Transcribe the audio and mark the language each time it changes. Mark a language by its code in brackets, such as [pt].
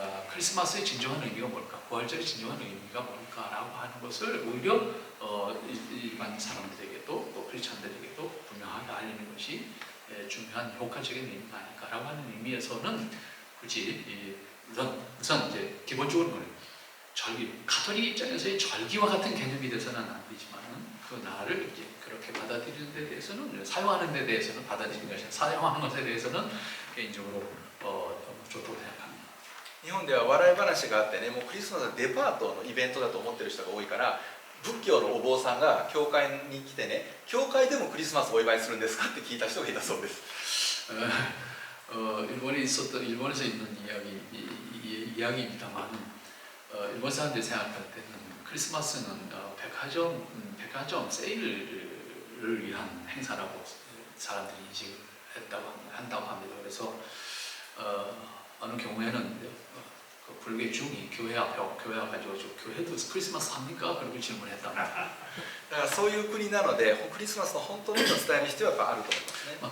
[ko] 크리스마스의 진정한 의미가 뭘까, 부활절의 진정한 의미가 뭘까라고 하는 것을 오히려 일반 사람들에게도 또 크리스찬들에게도 분명하게 알리는 것이 중요한 효과적인 의미가 아닐까라고 하는 의미에서는 굳이 우선 이제 기본적으로는 절기, 가톨릭 입장에서의 절기와 같은 개념이 돼서는 안 되지만은 그 날을 이제 그렇게 받아들이는 데 대해서는 사용하는 데 대해서는 받아들이는 것이 사용하는 것에 대해서는 개인적으로 좋다고 생각합니다. [ja] 日本では笑い話があってね、もうクリスマスはデパートのイベントだと思ってる人が多いから、仏教のお坊さんが教会に来てね、教会でもクリスマスをお祝いするんですかって聞いた人がいたそうです。 [ko] 일본에서 있는 이야기입니다만, 일본 사람들이 생각할 때는 크리스마스는 백화점 세일을 위한 행사라고 사람들이 인식을 한다고 합니다. 그래서 어느 경우에는 그 불교 중이 교회 앞에 가지고 교회도 크리스마스 합니까? 그렇게 질문했다. [ja] だからそういう国なのでクリスマスの本当の意味を伝える必要はやっぱあると思いますね。